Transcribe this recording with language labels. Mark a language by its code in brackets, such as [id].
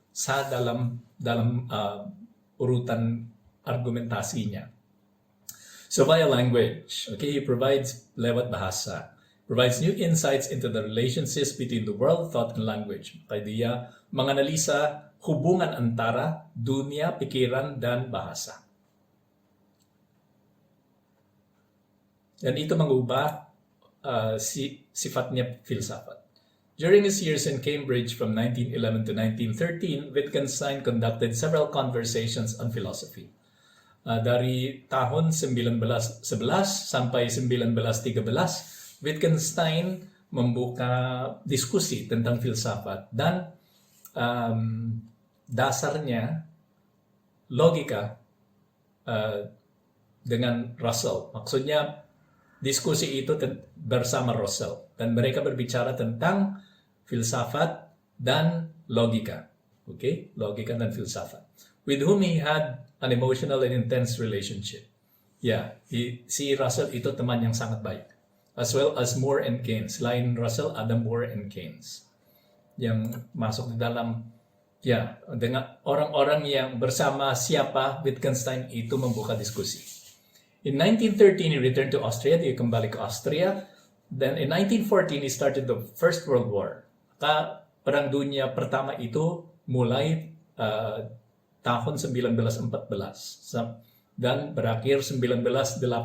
[id] Sah dalam urutan argumentasinya. [en] So via language, he provides [id] lewat bahasa, [en] provides new insights into the relationships between the world, thought, and language. [id] Kaya dia menganalisa hubungan antara dunia, pikiran, dan bahasa. Dan itu mengubah sifatnya filsafat. [en] During his years in Cambridge from 1911 to 1913, Wittgenstein conducted several conversations on philosophy. [id] Dari tahun 1911 sampai 1913, Wittgenstein membuka diskusi tentang filsafat, dan dasarnya logika dengan Russell. Maksudnya diskusi itu bersama Russell, dan mereka berbicara tentang filsafat dan logika. Okay? Logika dan filsafat. [en] With whom he had an emotional and intense relationship. [id] Si Russell itu teman yang sangat baik. [en] As well as Moore and Keynes. [id] Selain Russell, ada Moore and Keynes. Yang masuk di dalam, dengan orang-orang yang bersama siapa Wittgenstein itu membuka diskusi. [en] In 1913, he returned to Austria. [id] Dia kembali ke Austria. [en] Then in 1914, he started the First World War. [id] Perang Dunia Pertama itu mulai tahun 1914 dan berakhir 1918.